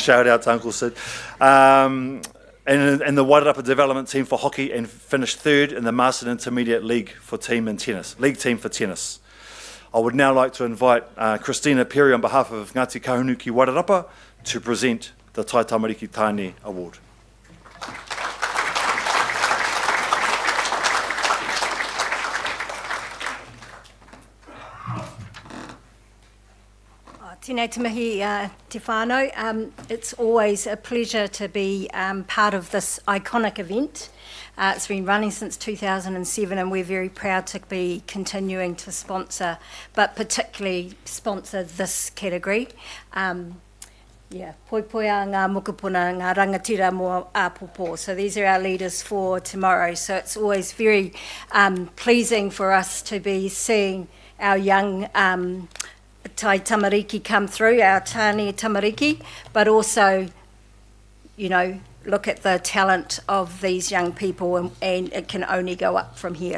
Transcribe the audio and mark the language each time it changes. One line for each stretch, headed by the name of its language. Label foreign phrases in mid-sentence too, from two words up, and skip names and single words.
English: Shout out to Uncle Sid. And the Whaiora development team for hockey, and finished third in the Master Intermediate League team for tennis. I would now like to invite Christina Perry on behalf of Ngāti Kahunuki Wairarapa to present the Tai Tamariki Tāne Award.
Māori: Tēnei te mihi te whānau.
English: It's always a pleasure to be part of this iconic event. It's been running since 2007 and we're very proud to be continuing to sponsor, but particularly sponsor this category.
Māori: Poi poi a ngā mokopuna, ngā rangatira mō āpopo.
English: So these are our leaders for tomorrow. So it's always very pleasing for us to be seeing our young Tai Tamariki come through, our Tāne Tamariki, but also, you know, look at the talent of these young people, and it can only go up from here.